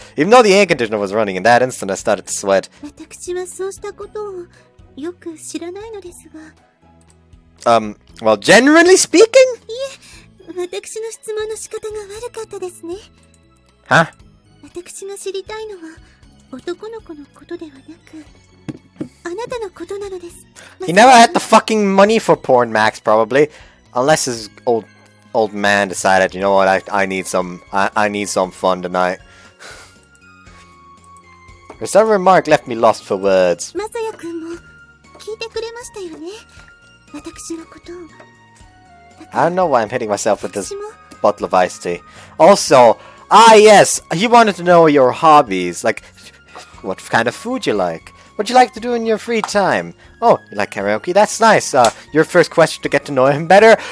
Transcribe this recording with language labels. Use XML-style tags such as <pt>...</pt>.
<en>Even though the air conditioner was running, in that instant I started to sweat.</en> <ja>私はそうしたことをよく知らないのですが。</ja> <en>Well, generally speaking?</en> <ja>私の質問の仕方が悪かったですね。</ja> <en>Huh?</en> <ja>私が知りたいのは男の子のことではなく、あなたのことなのです。</ja> <en>He never had the fucking money for porn max, probably. Unless his old man decided, you know what, I need some fun tonight. Her sudden remark left me lost for words.</en> <ja>まさやくんも聞いてくれましたよね。私のことを。</ja> <en>I don't know why I'm hitting myself with this bottle of iced tea. Also, yes, he wanted to know your hobbies, like what kind of food you like. What you like to do in your free time? Oh, you like karaoke? That's nice. Your first question to get to know him better.</en>